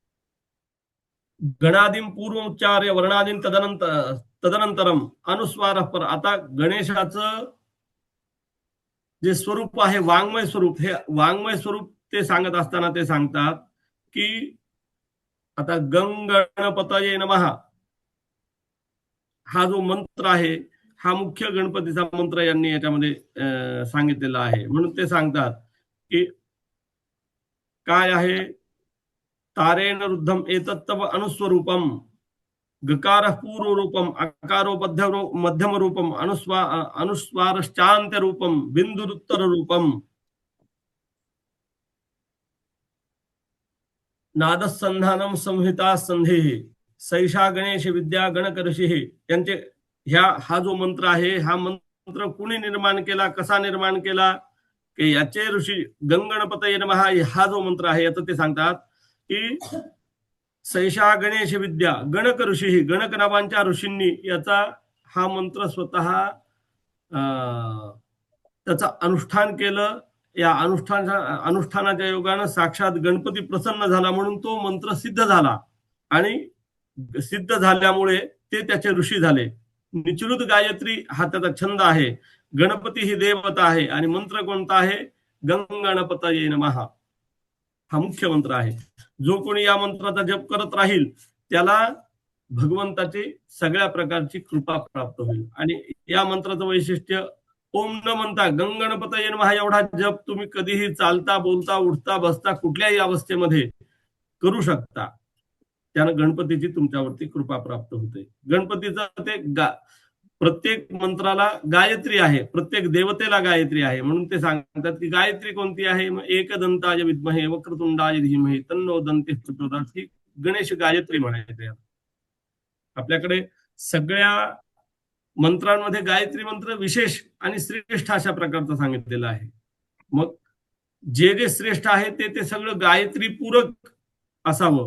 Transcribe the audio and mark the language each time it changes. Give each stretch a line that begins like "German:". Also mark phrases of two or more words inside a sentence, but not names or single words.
Sanskrit: गणादीन पूर्वोच्चार्य वर्णादीन तदनंतरम अनुस्वार पर.
Marathi: आता गणेशाचं जे स्वरूप आहे वाङ्मय स्वरूप, हे वाङ्मय स्वरूप ते सांगत असताना ते सांगतात की आता
Sanskrit: गणपतये नमः
Marathi: हा जो मंत्र आहे हा मुख्य गणपतीचा मंत्र यांनी याच्यामध्ये सांगितलेला आहे. म्हणून ते सांगतात की काय आहे,
Sanskrit: तारेण रुद्धम एतत्तव अनुस्वरूपम, गकार पूर्व रूपम, अकारो मध्यम रूपम, अनुस्वारश्चांत्य रूपम, बिंदुरुत्तर रूपम, नादसंधानम संहिता संधे, सैषा गणेश विद्या गणक ऋषी.
Marathi: त्यांचे हा जो मंत्र आहे हा मंत्र कुणी निर्माण केला, कसा निर्माण केला, की याचे ऋषी
Sanskrit: गणपतये नमः
Marathi: हा जो मंत्र आहे याचं ते सांगतात की
Sanskrit: सैषा गणेश विद्या गणक ऋषी,
Marathi: गणक नावांच्या ऋषींनी याचा हा मंत्र स्वतः त्याचं अनुष्ठान केलं. या अनुष्ठानाच्या योगानं साक्षात गणपती प्रसन्न झाला म्हणून तो मंत्र सिद्ध झाला, आणि सिद्ध झाल्यामुळे ते त्याचे ऋषी झाले. निचृत गायत्री हा त्याचा छंद आहे. गणपती ही देवता आहे आणि मंत्र कोणता आहे,
Sanskrit: गणपतये नमः
Marathi: हा मुख्य मंत्र आहे. जो कोणी या मंत्राचा जप करत राहील त्याला भगवंताची सगळ्या प्रकारची कृपा प्राप्त होईल. आणि या मंत्राचं वैशिष्ट्य, ओम न म्हणता
Sanskrit: गणपतये नमः
Marathi: एवढा जप तुम्ही कधीही चालता, बोलता, उठता, बसता, कुठल्याही अवस्थेमध्ये करू शकता. त्यानं गणपतीची तुमच्यावरती कृपा प्राप्त होते. गणपतीचं ते प्रत्येक मंत्राला गायत्री आहे, प्रत्येक देवतेला गायत्री आहे. म्हणून ते सांगतात की गायत्री कोणती आहे,
Sanskrit: एकदंताय विद्महे वक्रतुंडाय धीमहि तन्नो दन्ती प्रचोदयात्,
Marathi: ही गणेश गायत्री म्हणायचे. आपल्याकडे सगळ्या मंत्रांमध्ये गायत्री मंत्र विशेष आणि श्रेष्ठ अशा प्रकारचं सांगितलेलं आहे. मग जे जे श्रेष्ठ आहे ते सगळं गायत्री पूरक असावं.